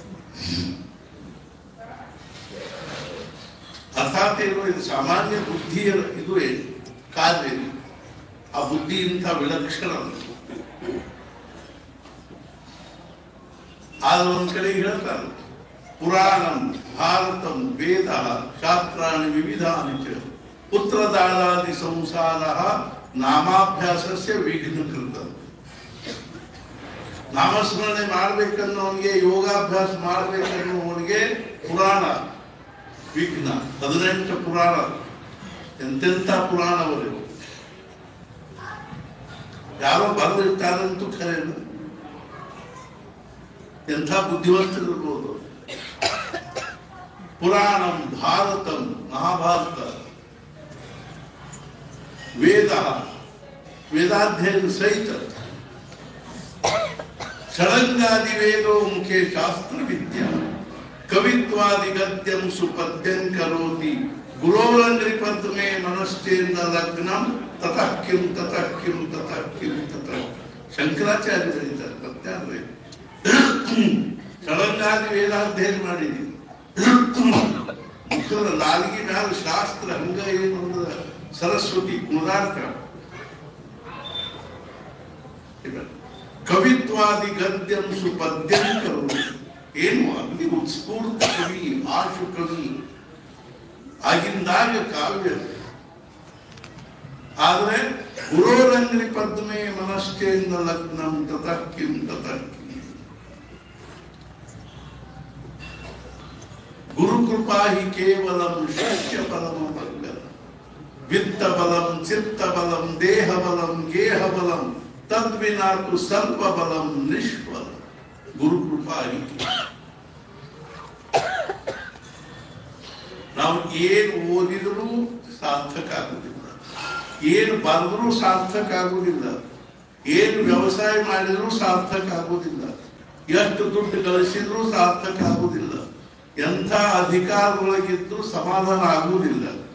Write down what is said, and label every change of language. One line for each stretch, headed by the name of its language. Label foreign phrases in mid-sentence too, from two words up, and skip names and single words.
Kannada: ಅರ್ಥಾತ್ ಏನು, ಇದು ಸಾಮಾನ್ಯ ಬುದ್ಧಿಯ ಇದು ಕಾರ್ಯ. ಆ ಬುದ್ಧಿ ಇಂಥ ವಿಲಕ್ಷಣ. ಆದ್ರೆ ಒಂದ್ ಕಡೆ ಹೇಳ್ತಾರೆ,
Sanskrit: ಪುರಾಣಂ ಭಾರತಂ ವೇದ ಶಾಸ್ತ್ರಾಣಿ ವಿವಿಧಾನಿ ಚ ಪುತ್ರದಾಳಾದಿ ಸಂಸಾರ ನಾಮಾಭ್ಯಾಸಸ್ಯ ವಿಘ್ನಕೃತ.
Kannada: ನಾಮಸ್ಮರಣೆ ಮಾಡ್ಬೇಕನ್ನೋನಿಗೆ, ಯೋಗಾಭ್ಯಾಸ ಮಾಡ್ಬೇಕನ್ನೋನಿಗೆ ಪುರಾಣ ವಿಘ್ನ. 18 ಪುರಾಣ, ಎಂತೆಂಥ ಪುರಾಣವರು ಯಾರೋ ಬರೆದಿರ್ತಾರಂತೂ ಖರೆ. ಎಂಥ ಬುದ್ಧಿವಂತರಿರ್ಬೋದು.
Sanskrit: ಪುರಾಣಂ ಭಾರತಂ ಮಹಾಭಾರತ, ವೇದ ವೇದಾಧ್ಯಯನ ಸಹಿತ, ಷಡಂಗಾದಿ ವೇದೋ ಮುಖೇ ಶಾಸ್ತ್ರ ವಿದ್ಯಾ ಕವಿತ್ವಾದಿ ಗದ್ಯಂ ಸುಪದ್ಯಂ ಕರೋತಿ ಗುರೋರಂಗ್ರಿ ಪದ್ಮೇ ಮನಶ್ಚೇಂದ್ರ ಲಗ್ನಂ ತತಃ ಕಿಂ ತತಃ ಕಿಂ ತತಃ ಕಿಂ ತತಃ.
Kannada: ಶಂಕರಾಚಾರ್ಯ ಬರೀತಾರೆ ಪದ್ಯಾದ್ರೆ.
Sanskrit: ಷಡಂಗಾದಿ ವೇದಾಧ್ಯಯನ
Kannada: ಮಾಡಿದೀವಿ. ಮುಖದ ನಾಲಿಗೆ ಮ್ಯಾಲ ಶಾಸ್ತ್ರ ಹಂಗ ಏನು ಸರಸ್ವತಿ ಮುದಾರ್ಥ.
Sanskrit: ಕವಿತ್ವಾದಿ ಗದ್ಯಂ ಸುಪದ್ಯಂ ಕರೋತಿ.
Kannada: ಏನು ಅಗ್ನಿ ಉತ್ಸ್ಫೂರ್ತ ಕವಿ, ಆಶು ಕವಿ ಆಗಿಂದಾಗ ಕಾವ್ಯ.
Sanskrit: ಆದ್ರೆ ಗುರೋರಂಗ್ರಿ ಪದ್ಮೇ ಮನಶ್ಚೇಂದ್ರ ಲಗ್ನಂ ತತಃ ಕಿಂ ತತಃ ಕಿಂ. ಗುರುಕೃಪಾ ಹಿ ಕೇವಲಂ ಶಿಷ್ಯ ಬಲಮರ್ಗ ವಿತ್ತ ಬಲಂ ಚಿತ್ತ ಬಲಂ ದೇಹ ಬಲಂ ಗೇಹ ಬಲಂ ತದ್ವಿನಾತು ಸ್ವಲ್ಪ ಬಲಂ ನಿಷ್ಫಲ. ಗುರುಕೃಪಾ ಹಿ.
Kannada: ನಾವು ಏನು ಓದಿದರೂ ಸಾರ್ಥಕ ಆಗುವುದಿಲ್ಲ, ಏನು ಬರೆದರೂ ಸಾರ್ಥಕ ಆಗುವುದಿಲ್ಲ, ಏನು ವ್ಯವಸಾಯ ಮಾಡಿದರೂ ಸಾರ್ಥಕ ಆಗುವುದಿಲ್ಲ, ಎಷ್ಟು ದುಡ್ಡು ಗಳಿಸಿದ್ರೂ ಸಾರ್ಥಕ ಆಗುವುದಿಲ್ಲ, ಎಂಥ ಅಧಿಕಾರದೊಳಗಿದ್ರೂ ಸಮಾಧಾನ ಆಗುವುದಿಲ್ಲ.